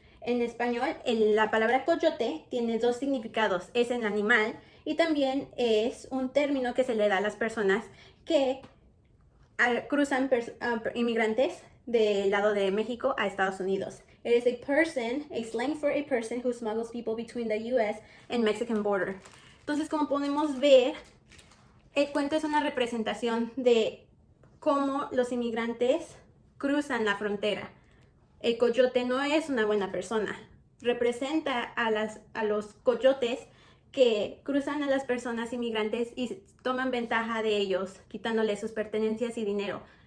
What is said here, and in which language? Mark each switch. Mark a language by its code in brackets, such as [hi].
[es] En español, la palabra coyote tiene dos significados. Es el animal y también es un término que se le da a las personas que cruzan inmigrantes del lado de México a Estados Unidos. [en] It is a slang for a person who smuggles people between the U.S. and Mexican border. [es] Entonces, como podemos ver, el cuento es una representación de cómo los inmigrantes cruzan la frontera. El coyote no es una buena persona. Representa a los coyotes que cruzan a las personas inmigrantes y toman ventaja de ellos, quitándoles sus pertenencias y dinero.